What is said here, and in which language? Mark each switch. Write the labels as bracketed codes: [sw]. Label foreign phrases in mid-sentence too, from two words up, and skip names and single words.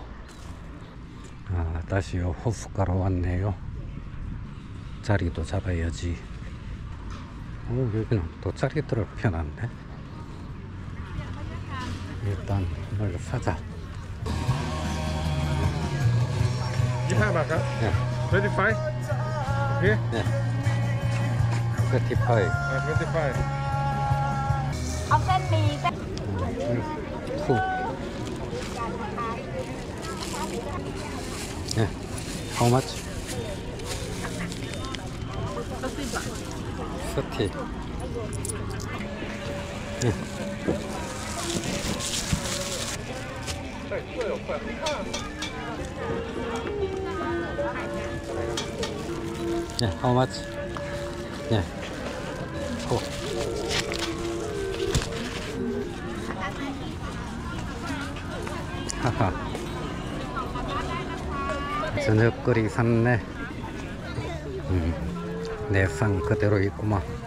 [ko] 아, 다시 호숫가로 왔네요. 자리도 잡아야지. 오, 여기는 또 자리들을 펴놨네. 일단 이걸 사자. [th] 25 บาทครับ [ko] 네, [th] 25 โอเค [ko] 네. 스티파이. [th] 25 เอาเส้นหมี่เส้น [ko] 투. 네. [en] How much? 30. [ko] 네. 네, [en] how much? [ko] 네. 고. 하하. 저녁거리 샀네. 내상 그대로 있구만.